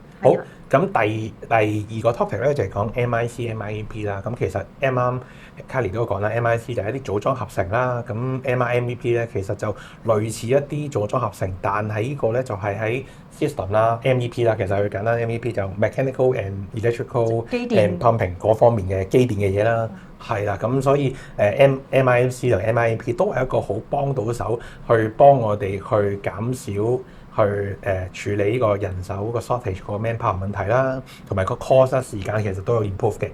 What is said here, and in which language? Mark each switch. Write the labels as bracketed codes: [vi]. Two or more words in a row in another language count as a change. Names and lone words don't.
[yue] 好，咁第二個 topic 咧就係講 MIC、MEP 啦。咁其實啱啱 Kylie 都講啦 ，MIC 就係一啲組裝合成啦。咁 MEP 咧其實就類似一啲組裝合成，但係呢個咧就係喺 system 啦 ，MEP 啦，其實佢簡單 MEP 就 [en] mechanical and electrical and pumping [yue] 嗰方面嘅機電嘅嘢啦。係啦，咁所以MIC 同 MEP 都係一個好幫到手，去幫我哋去減少。去處理呢個人手個 shortage 個 manpower 問題啦，同埋個 cost 時間其實都有 improve 嘅。